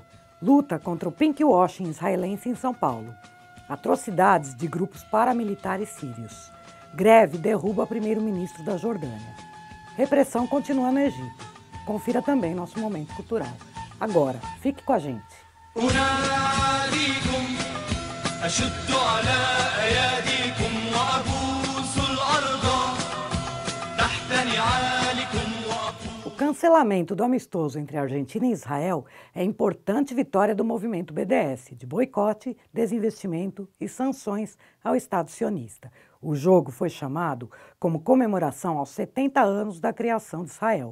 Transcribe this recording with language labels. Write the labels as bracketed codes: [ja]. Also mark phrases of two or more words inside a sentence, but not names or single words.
[pt] Luta contra o pinkwashing israelense em São Paulo. Atrocidades de grupos paramilitares sírios. Greve derruba primeiro-ministro da Jordânia. Repressão continua no Egito. Confira também nosso momento cultural. Agora, fique com a gente. [ar] أناديكم أشد على أياديكم وأبوس الأرض تحت نعالكم [pt] O cancelamento do amistoso entre Argentina e Israel é importante vitória do movimento BDS, de boicote, desinvestimento e sanções ao Estado sionista. O jogo foi chamado como comemoração aos 70 anos da criação de Israel.